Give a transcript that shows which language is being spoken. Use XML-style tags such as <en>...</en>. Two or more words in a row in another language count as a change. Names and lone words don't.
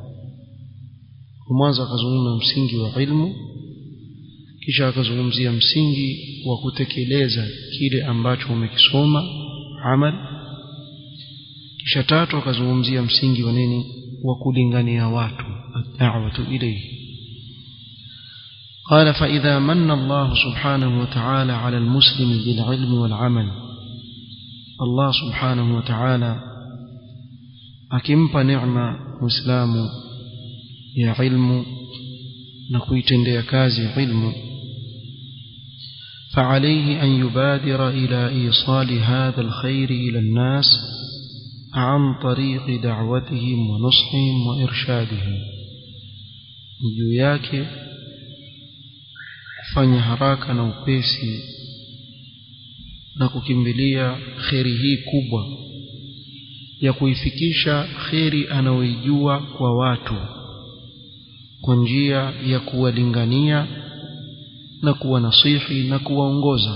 <sw>Kwanza akazungumza msingi wa ilmu, kisha akazungumzia msingi wa kutekeleza kile ambacho umekisoma, amal, kisha tatu akazungumzia msingi wa nini, wa kulingania watu,</sw> <ar>الدعوة إليه. قال: فإذا من الله سبحانه وتعالى على المسلم بالعلم والعمل، الله سبحانه وتعالى</ar> <sw>akimpa neema muislamu ya ilmu na kuitendea kazi ilmu,</sw> <ar>فعليه أن يبادر إلى إيصال هذا الخير إلى الناس عن طريق دعوتهم ونصحهم وإرشادهم.</ar> <sw>juu yake kufanya haraka na upesi na kukimbilia kheri hii kubwa ya kuifikisha kheri anaoijua kwa watu kwa njia ya kuwalingania na kuwanasihi na kuwaongoza.</sw>